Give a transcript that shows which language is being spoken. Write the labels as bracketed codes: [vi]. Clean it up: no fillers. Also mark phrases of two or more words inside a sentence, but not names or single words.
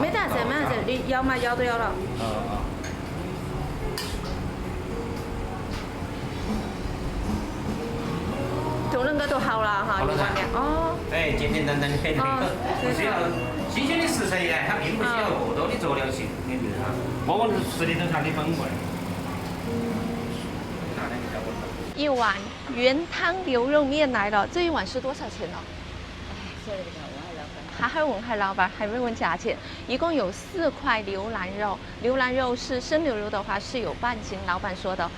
[zh] 沒得事，你要嘛要都要了。就那個都好了哈，一碗面。哦。哎，簡簡單單的，不需要新鮮的食材呀，它並不需要過多的佐料性，你知道吗？我吃的都是它的本味。一碗原湯牛肉麵來了，這一碗是多少錢呢？還問下老闆，還沒問價錢。一共有4塊牛腩肉，牛腩肉是生牛肉的話是有半斤，老闆說的。